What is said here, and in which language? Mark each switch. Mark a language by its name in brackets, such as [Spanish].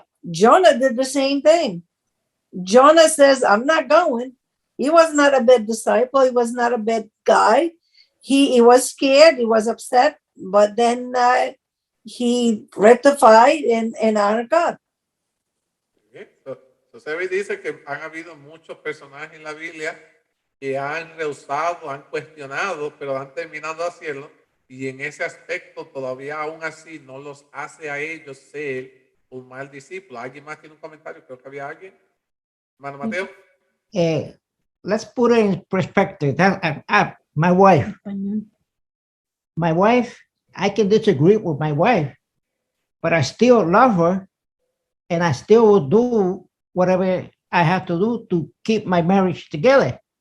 [English] Jonah did the same thing. Jonah says, I'm not going. He was not a bad disciple. He was not a bad guy. He was scared. He was upset, but then he rectified and honored God. [Spanish] Entonces dice que han habido muchos personajes en la Biblia que han rehusado, han cuestionado, pero han terminado haciendo, y en ese aspecto todavía aún así no los hace a ellos ser un mal discípulo. ¿Alguien más tiene un comentario? Creo que había alguien. Hermano Mateo. [English] Let's put it in perspective. My wife, I can disagree with my wife, but I still love her, and I still will do whatever I have to do to keep my marriage together.